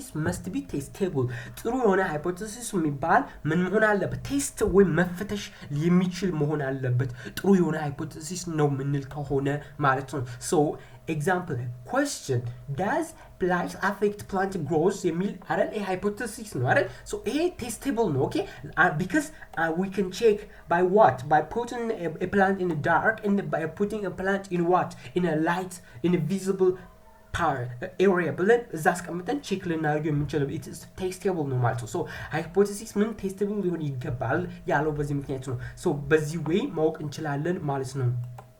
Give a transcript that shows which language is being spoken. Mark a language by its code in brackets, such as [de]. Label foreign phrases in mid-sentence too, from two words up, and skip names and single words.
[en] must be testable [am] ጥሩ የሆነ hypothesis የሚባል ምን መሆን አለበት ቴስት ወይ መፈተሽ የሚችል መሆን አለበት ጥሩ የሆነ hypothesis ነው ምንል ከሆነ ማለት ነው [en] so example question does light affect plant growth [am] የሚል አይደል [en] a hypothesis [am] ነው አይደል [en] so a testable ነው okay because we can check by what by putting a plant in the dark and by putting a plant in what in a light in a visible area [am] ብለን እዛ አስቀምጠን ቼክ ልናደርገው የምንችለው [en] it is testable [am] ነው ማለት ነው [en] so hypothesis ምን testable [am] ሊሆን ይገባል ያለው በዚህ ምክንያት ነው [en] so በዚህ way [am] ማወቅ እንችላለን ማለት ነው